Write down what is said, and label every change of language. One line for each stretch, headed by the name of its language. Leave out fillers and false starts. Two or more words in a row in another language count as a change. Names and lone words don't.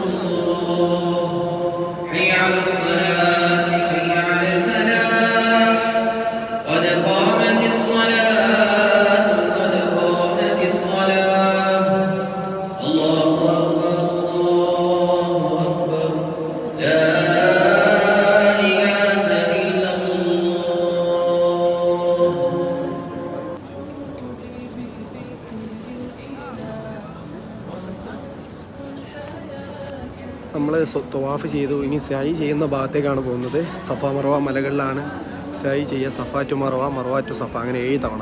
Arabic: الله حي على الصلاة حي على الفلاح قد قامت الصلاة قد قامت الصلاة الله أكبر الله أكبر لا إله إلا الله.
Malayalam: നമ്മൾ തവാഫ് ചെയ്തു. ഇനി സഅയ് ചെയ്യുന്ന ഭാഗത്തേക്കാണ് പോകുന്നത്. സഫ മർവ മലകളിലാണ് സഅയ് ചെയ്യുക. സഫ ടു മർവ, മർവ ടു സഫ, അങ്ങനെ 7 തവണ.